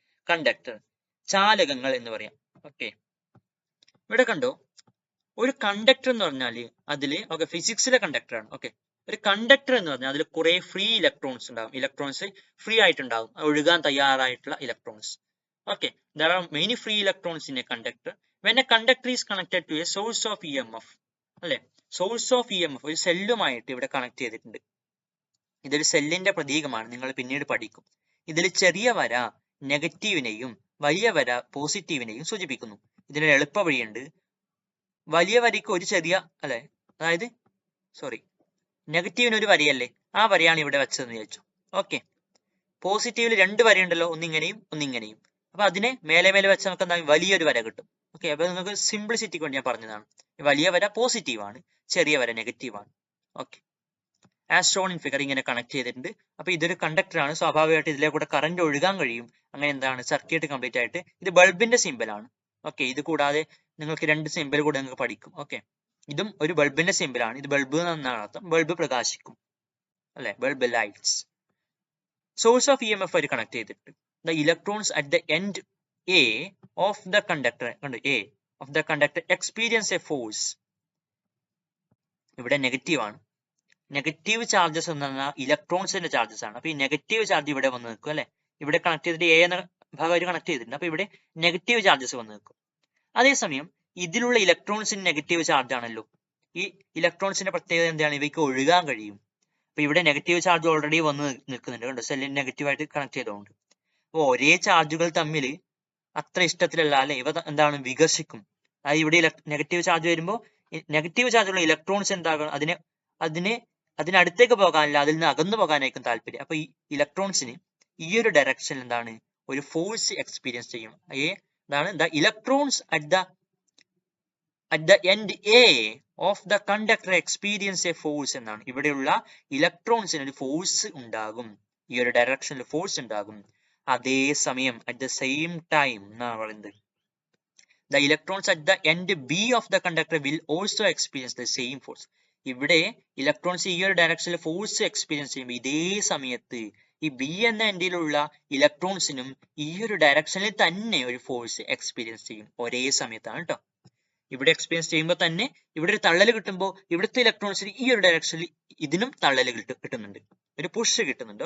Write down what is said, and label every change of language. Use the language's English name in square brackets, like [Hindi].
[Malayalam] Conductor, ചാലകങ്ങൾ എന്ന് പറയാം. Okay, ഇവിടെ കണ്ടോ, ഒരു കണ്ടക്ടർ എന്ന് പറഞ്ഞാല് അതില്, ഓക്കെ, ഫിസിക്സിലെ കണ്ടക്ടർ ആണ്. ഓക്കെ, ഒരു കണ്ടക്ടർ എന്ന് പറഞ്ഞാൽ അതിൽ കുറെ ഫ്രീ ഇലക്ട്രോൺസ് ഉണ്ടാവും. ഇലക്ട്രോൺസ് ഫ്രീ ആയിട്ടുണ്ടാവും, ഒഴുകാൻ തയ്യാറായിട്ടുള്ള electrons. [English] Okay, there are many free electrons in a conductor. When a conductor is connected to a source of EMF, [Malayalam] അല്ലെ, സോഴ്സ് ഓഫ് EMF ഒരു സെല്ലുമായിട്ട് ഇവിടെ കണക്ട് ചെയ്തിട്ടുണ്ട്. ഇതൊരു സെല്ലിന്റെ പ്രതീകമാണ്, നിങ്ങൾ പിന്നീട് പഠിക്കും. ഇതിൽ ചെറിയ വര നെഗറ്റീവിനെയും വലിയ വര പോസിറ്റീവിനെയും സൂചിപ്പിക്കുന്നു. ഇതിനൊരു എളുപ്പ വഴിയുണ്ട്. വലിയ വരയ്ക്ക് ഒരു ചെറിയ, അല്ലെ, അതായത് നെഗറ്റീവിന് ഒരു വരയല്ലേ, ആ വരയാണ് ഇവിടെ വെച്ചതെന്ന് വിചാരിച്ചു. ഓക്കെ, പോസിറ്റീവിൽ 2 വരയുണ്ടല്ലോ, ഒന്നിങ്ങനെയും ഒന്നിങ്ങനെയും. അപ്പൊ അതിനെ മേലെ മേലെ വെച്ച് നമുക്ക് എന്താ വലിയൊരു വര കിട്ടും. ഓക്കെ, അപ്പൊ നിങ്ങൾക്ക് സിംപ്ലിസിറ്റിക്ക് വേണ്ടി ഞാൻ പറഞ്ഞതാണ്. വലിയ വര പോസിറ്റീവ് ആണ്, ചെറിയ വര നെഗറ്റീവ് ആണ്. Okay, as shown in figure ഇങ്ങനെ കണക്ട് ചെയ്തിട്ടുണ്ട്. അപ്പൊ ഇതൊരു കണ്ടക്ടർ ആണ്, സ്വാഭാവികമായിട്ട് ഇതിലെ കൂടെ കറന്റ് ഒഴുകാൻ കഴിയും. അങ്ങനെ എന്താണ് സർക്യൂട്ട് കംപ്ലീറ്റ് ആയിട്ട്. ഇത് ബൾബിന്റെ സിമ്പിൾ ആണ്. ഓക്കെ, ഇത് കൂടാതെ നിങ്ങൾക്ക് 2 സിമ്പിൾ കൂടെ നിങ്ങൾക്ക് പഠിക്കും. ഓക്കെ, ഇതും ഒരു ബൾബിന്റെ സിമ്പിൾ ആണ്. ഇത് ബൾബ് എന്നാണ് അർത്ഥം. ബൾബ് പ്രകാശിക്കും അല്ലെ, bulb lights. [English] source of EMF [Malayalam] ആയിട്ട് കണക്ട് ചെയ്തിട്ട് [English] The electrons at the end A of the conductor, A of the conductor experience a force. [Malayalam] ഇവിടെ നെഗറ്റീവ് ആണ്. നെഗറ്റീവ് ചാർജസ് എന്ന് പറഞ്ഞാൽ ഇലക്ട്രോൺസിന്റെ ചാർജസ് ആണ്. അപ്പൊ ഈ നെഗറ്റീവ് ചാർജ് ഇവിടെ വന്ന് നിൽക്കും അല്ലെ. ഇവിടെ കണക്ട് ചെയ്തിട്ട് A എന്ന ഭാഗം അവർ കണക്ട് ചെയ്തിട്ടുണ്ട്. അപ്പൊ ഇവിടെ നെഗറ്റീവ് ചാർജസ് വന്ന് നിൽക്കും. അതേസമയം ഇതിലുള്ള ഇലക്ട്രോൺസിന് നെഗറ്റീവ് ചാർജ് ആണല്ലോ. ഈ ഇലക്ട്രോൺസിന്റെ പ്രത്യേകത എന്താണ്? ഇവയ്ക്ക് ഒഴുകാൻ കഴിയും. അപ്പൊ ഇവിടെ നെഗറ്റീവ് ചാർജ് ഓൾറെഡി വന്ന് നിൽക്കുന്നുണ്ട്, കണ്ടോ, സെല്ലിന് നെഗറ്റീവായിട്ട് കണക്ട് ചെയ്തുകൊണ്ട്. അപ്പോൾ ഒരേ ചാർജുകൾ തമ്മിൽ അത്ര ഇഷ്ടത്തിലല്ല അല്ലെ, ഇവ എന്താണ് വികസിക്കും. അതായത് ഇവിടെ നെഗറ്റീവ് ചാർജ് വരുമ്പോൾ നെഗറ്റീവ് ചാർജുള്ള ഇലക്ട്രോൺസ് എന്താകണം, അതിനടുത്തേക്ക് പോകാനല്ല, അതിൽ നിന്ന് അകന്നു പോകാനായിരിക്കും താല്പര്യം. അപ്പൊ ഈ ഇലക്ട്രോൺസിന് ഈ ഒരു ഡയറക്ഷനിൽ എന്താണ് ഒരു ഫോഴ്സ് എക്സ്പീരിയൻസ് ചെയ്യും. എന്താണ് [English] the electrons at the end A of the conductor experience a force [Malayalam] എന്നാണ്. ഇവിടെയുള്ള ഇലക്ട്രോൺസിന് ഒരു ഫോഴ്സ് ഉണ്ടാകും, ഈ ഒരു ഡയറക്ഷനിൽ ഫോഴ്സ് ഉണ്ടാകും. അതേസമയം [English] at the same time [Malayalam] എന്നാണ് പറയുന്നത്, [English] the electrons at the end B of the conductor will also experience the same force. [Malayalam] ഇവിടെ ഇലക്ട്രോൺസ് ഈ ഒരു ഡയറക്ഷനിൽ ഫോഴ്സ് എക്സ്പീരിയൻസ് ചെയ്യുമ്പോൾ ഇതേ സമയത്ത് ഈ ബി എന്ന എൻഡിലുള്ള ഇലക്ട്രോൺസിനും ഈ ഒരു ഡയറക്ഷനിൽ തന്നെ ഒരു ഫോഴ്സ് എക്സ്പീരിയൻസ് ചെയ്യും. ഒരേ സമയത്താണ് കേട്ടോ. ഇവിടെ എക്സ്പീരിയൻസ് ചെയ്യുമ്പോൾ തന്നെ ഇവിടെ ഒരു തള്ളൽ കിട്ടുമ്പോൾ ഇവിടുത്തെ ഇലക്ട്രോൺസിന് ഈ ഒരു ഡയറക്ഷനിൽ ഇതിനും തള്ളൽ കിട്ടുന്നുണ്ട്, ഒരു പുഷ് കിട്ടുന്നുണ്ട്.